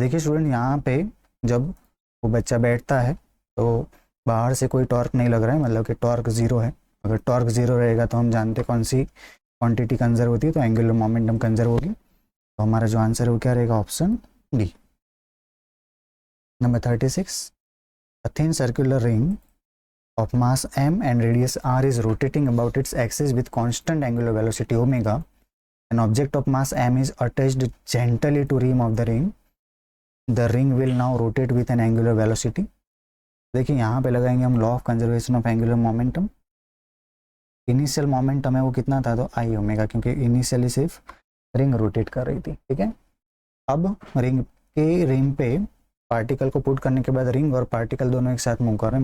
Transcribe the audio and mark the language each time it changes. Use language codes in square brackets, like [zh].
[hi] देखिए स्टूडेंट, यहाँ पे जब वो बच्चा बैठता है तो बाहर से कोई टॉर्क नहीं लग रहा है, मतलब कि टॉर्क ज़ीरो है। अगर टॉर्क ज़ीरो रहेगा तो हम जानते कौन सी क्वांटिटी कंजर्व होती है, तो एंगुलर मोमेंटम कंजर्व होगी। तो हमारा जो आंसर है वो क्या रहेगा, option D. [en] Number 36, a thin circular ring of mass m and radius r is rotating about its axis with constant angular velocity omega. An object of mass m is attached gently to rim of the ring. The ring will now rotate with an angular velocity. [hi] देखिए यहाँ पे लगाएंगे हम law of conservation of angular momentum. Initial momentum है वो कितना था, तो आई ओमेगा, क्योंकि इनिशियली सिर्फ रिंग रोटेट कर रही थी, ठीक है। अब रिंग के रिम पे पार्टिकल को पुट करने के बाद रिंग और पार्टिकल दोनों एक साथ मूव कर रहे हैं।